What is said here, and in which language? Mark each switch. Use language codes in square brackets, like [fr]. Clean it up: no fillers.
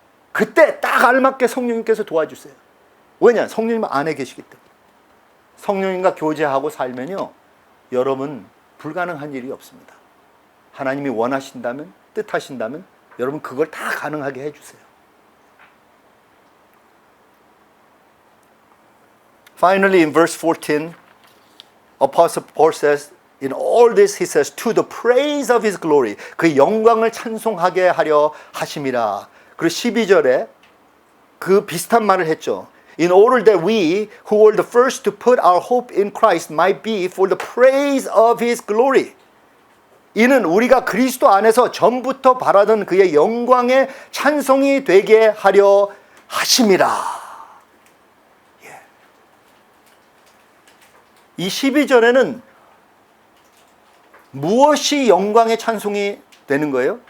[ko] 그때 딱 알맞게 성령님께서 도와주세요. 왜냐? 성령님 안에 계시기 때문에. 성령님과 교제하고 살면요, 여러분 불가능한 일이 없습니다. 하나님이 원하신다면, 뜻하신다면 여러분 그걸 다 가능하게 해주세요. [en] Finally, in verse 14, Apostle Paul says, in all this, he says, to the praise of his glory. [ko] 그 영광을 찬송하게 하려 하심이라. 그리고 12절에 그 비슷한 말을 했죠. [en] In order that we, who were the first to put our hope in Christ, might be for the praise of his glory. [ko] 이는 우리가 그리스도 안에서 전부터 바라던 그의 영광의 찬송이 되게 하려 하심이라. 이 12절에는 무엇이 영광의 찬송이 되는 거예요?